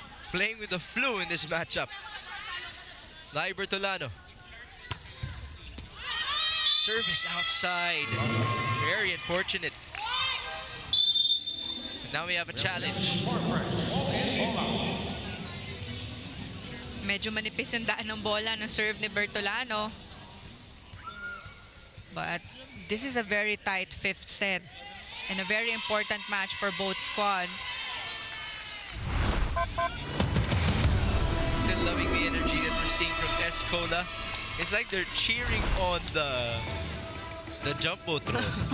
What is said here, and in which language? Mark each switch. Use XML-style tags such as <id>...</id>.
<en>Playing with the flu in this matchup. Lai Bertolano. Service outside. Very unfortunate. And now we have a challenge.</en> <tl>Medyo manipis yung daan ng bola ng serve ni Bertolano.</tl> <en>But this is a very tight 5th set and a very important match for both squads. Still loving the energy that we're seeing from Est Cola. It's like they're cheering on the jumbo throw.</en>